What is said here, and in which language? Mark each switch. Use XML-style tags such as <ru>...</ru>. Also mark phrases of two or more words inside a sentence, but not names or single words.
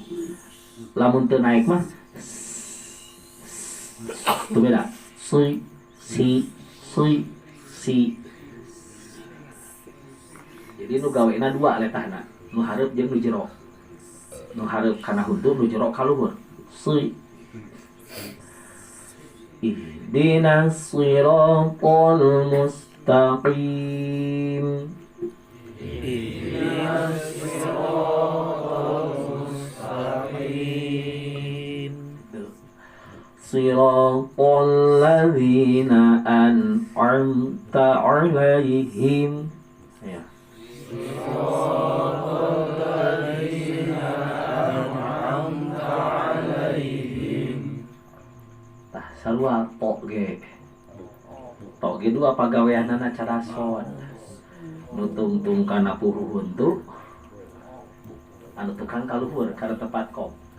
<su>Lamun teu naik mah tuh beda. Si. Jadi nu gawena dua letahna. Nu hareup jeung nu jero. Nu hareup kana huntu, nu jero ka luhur.</su> <ar>اهدنا الصراط المستقيم. صراط الذين أنعمت عليهم.</ar> <su>Ya. Tah sarua tok ge dua pagaweanana carason. Nu tungtung kana puhu huntu, anu tukang ka luhur kana tempat kok.</su>